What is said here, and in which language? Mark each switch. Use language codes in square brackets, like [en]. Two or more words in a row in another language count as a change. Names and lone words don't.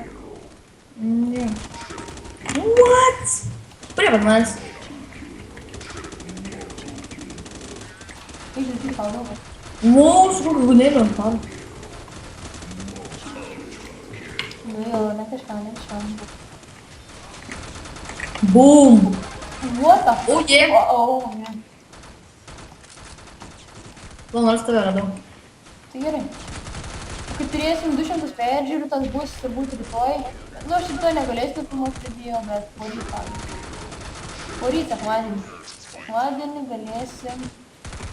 [lt] Ne. What? Prie pat manęs. Kaip žinai, tau daug. Wow, su kokiu gunėliu ant paro. Nu jau, ne kažką. Boom! [en] What the fuck? Oh, yeah. [lt] Oh, ne. Gal nors tave radau. Tai gerai. Kai turėsim 200 peržiūrų, tas bus turbūt rytoj. Nu, aš rytoj negalėsiu filmuoti video, bet poryt. Poryt, sekmadienį. Sekmadienį galėsim